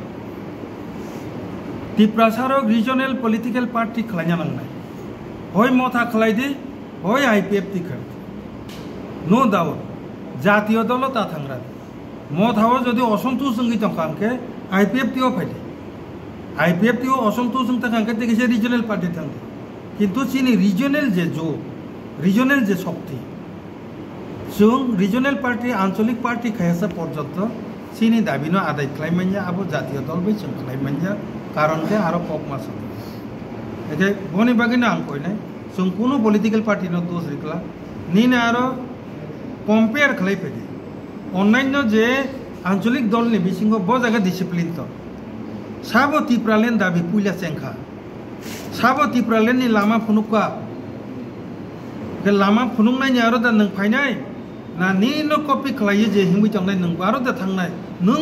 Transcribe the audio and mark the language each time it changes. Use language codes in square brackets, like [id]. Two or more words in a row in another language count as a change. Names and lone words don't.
[trp] Tripura sarok [en] regional political party [trp] khlanya nangnai hoi motha khlaidi hoi IPFT khar [en] no doubt [bn] জাতীয় দলও [trp] ta thangra mothao jodi asontosh jongi tongkanke IPFT o phaide IPFT o asontosh jong tongkanke tekise [en] regional party [trp] thangde kintu chini regional je shokti chung [en] regional party [trp] ancholik party khayasa porjotto chini dabino adai khlaimanya abo [bn] জাতীয় দল [trp] bai chung khlaimanya karon ke aro pok mas eje boni bagina ang koinai chung kuno [en] political party [trp] no dos rikla ni na aro compare khlai pedi [bn] অন্যান্য যে আঞ্চলিক দল [trp] ni bisingo bo jaga discipline to sabo Tripuralen dabi puila chengkha sabo Tripuralen ni lama phunukka ke lama phunungnai ni aro da nang phainai na ni no copy khlaiye je hingui tongnai nang aro da thangnai nung